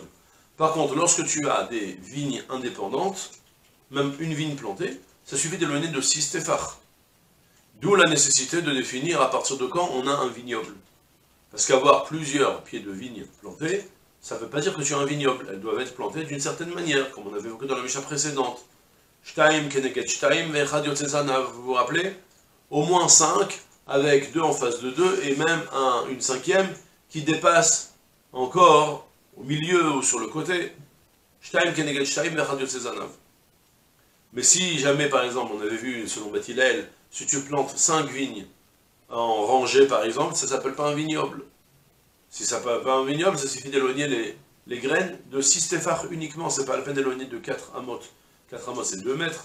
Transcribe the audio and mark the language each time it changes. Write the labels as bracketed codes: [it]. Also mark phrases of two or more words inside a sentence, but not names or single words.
[fr] Par contre, lorsque tu as des vignes indépendantes, même une vigne plantée, ça suffit d'éloigner de 6 téphars. D'où la nécessité de définir à partir de quand on a un vignoble. Parce qu'avoir plusieurs pieds de vigne plantés, ça ne veut pas dire que tu as un vignoble. Elles doivent être plantées d'une certaine manière, comme on avait évoqué dans la Mishnah précédente. [he] שתים כנגד שתים ואחת יוצאת זנב. [fr] Vous vous rappelez? Au moins 5, avec 2 en face de 2, et même une cinquième qui dépasse encore au milieu ou sur le côté. [he] שתים כנגד שתים ואחת יוצאת זנב. [fr] Mais si jamais, par exemple, on avait vu, selon Beth Hillel, si tu plantes 5 vignes en rangée, par exemple, ça ne s'appelle pas un vignoble. Si ça ne s'appelle pas un vignoble, ça suffit d'éloigner les graines de 6 téphars uniquement. Ce n'est pas la peine d'éloigner de 4 amot. 4 amot, c'est 2 mètres.